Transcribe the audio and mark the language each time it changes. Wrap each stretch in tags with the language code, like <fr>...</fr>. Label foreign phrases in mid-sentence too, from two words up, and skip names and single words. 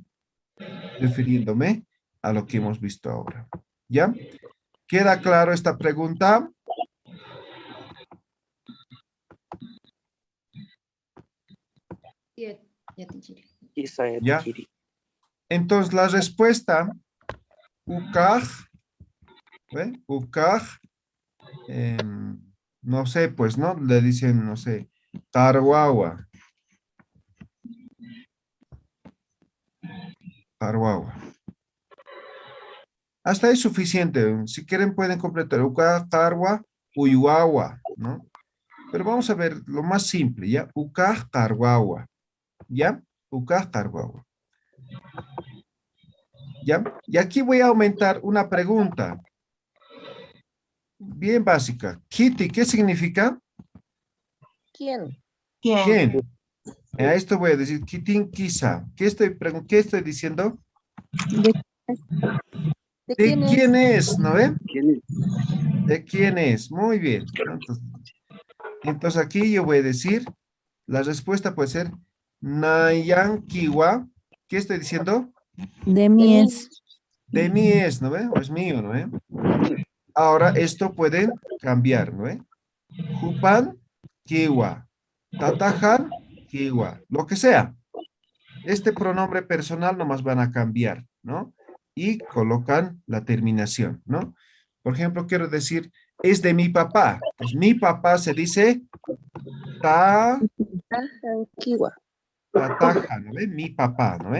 <es>Refiriéndome a lo que hemos visto ahora, ¿ya? ¿Queda claro esta pregunta? ¿Ya? Entonces, la respuesta,</es> <ay>ukaj, ¿ve? Ukaj,</ay> <es>no sé, pues, ¿no? Le dicen, no sé, tarwawa. Tarwawa. Hasta es suficiente. Si quieren, pueden completar</es> <ay>ukaj, tarwa, uyuawa,</ay> <es>¿no? Pero vamos a ver lo más simple, ¿ya?</es> <ay>Ukaj, tarwawa.</ay> <es>¿Ya?</es> <ay>Ukaj, tarwawa.</ay> <es>¿Ya? Y aquí voy a aumentar una pregunta bien básica. Kitty, ¿qué significa? ¿Quién? ¿Quién? A esto voy a decir Kitin quizá. ¿Qué estoy diciendo? ¿De, de ¿De quién es? quién es? ¿No ven? ¿Quién es? ¿De quién es? Muy bien. ¿No? Entonces aquí yo voy a decir, la respuesta puede ser</es> <ay>Nayan Kiwa.</ay> <es>¿Qué estoy diciendo? De De mí mí. es. De mí es, ¿no ve? O es mío, ¿no ve? Ahora esto pueden cambiar, ¿no ve?</es> <ay>Jupan, kiwa. Tatajan, kiwa.</ay> <es>Lo que sea. Este pronombre personal nomás van a cambiar, ¿no? Y colocan la terminación, ¿no? Por ejemplo, quiero decir, es de mi papá. Pues mi papá se dice ta,</es> <ay>Kiwa.</ay> <es>tataja, ¿no ve? Mi papá, ¿no ve?</es>